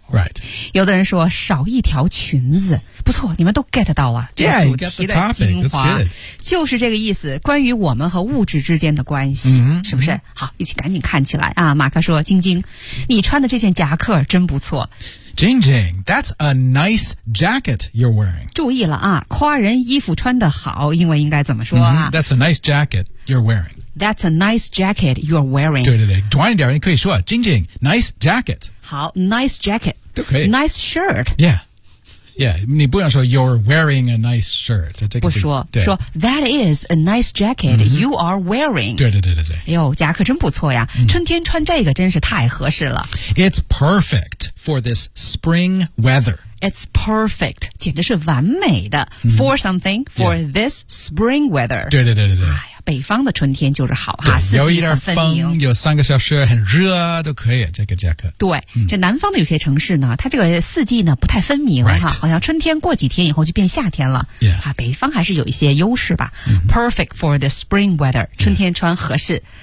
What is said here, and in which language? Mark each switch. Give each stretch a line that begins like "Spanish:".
English: Right.
Chinese: 有的人说少一条裙子。不错，你们都 get 到了这个主题的精华。就是这个意思，关于我们和物质之间的关系，是不是？好，一起赶紧看起来啊。马克说，晶晶，你穿的这件夹克真不错。
English: Jing Jing, that's a nice jacket you're wearing.
Chinese: 注意了啊，夸人衣服穿得好，英文应该怎么说啊？
English: That's a nice jacket you're wearing. That's a nice jacket you're wearing.
Chinese: 对对对，短一点你可以说
English: Jing Jing, nice jacket. 好 ,nice jacket.
Chinese: 都可以。
English: Nice shirt. Yeah. Yeah,
Chinese: 你不用说
English: you're wearing a nice shirt.
Chinese: 这个、不说，说
English: that is a nice jacket、you are wearing.
Chinese: 对对对对对。哎呦，夹克真不错呀、春天穿这个真是太合适了。
English: It's perfect for this spring weather. It's perfect,
Chinese: 简直是完美的、
English: for something, for、this spring weather.
Chinese: 对对对对对。哎呀，北方的春天就是好哈，有一点风，有三个小时很热都可以，这个夹克。对、这南方的有些城市呢，它这个四季呢不太分明哈、好像春天过几天以后就变夏天了。
English: Yeah.
Chinese: 啊，北方还是有一些优势吧。
English: Perfect for the spring weather,
Chinese: 春天穿合适。